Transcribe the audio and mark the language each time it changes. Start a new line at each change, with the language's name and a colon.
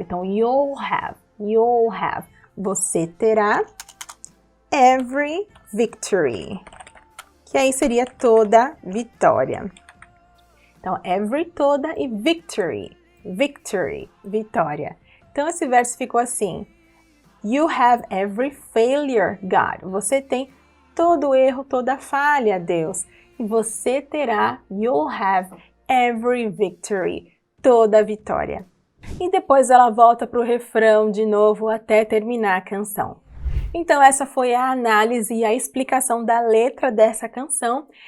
Portuguese: Então,
English: you'll have,
Portuguese: você terá
English: every victory,
Portuguese: que aí seria toda vitória. Então, every, toda e victory, vitória. Então, esse verso ficou assim.
English: You have every failure, God.
Portuguese: Você tem todo erro, toda falha, Deus. E você terá,
English: you'll have every victory,
Portuguese: toda vitória. E depois ela volta para o refrão de novo até terminar a canção. Então essa foi a análise e a explicação da letra dessa canção.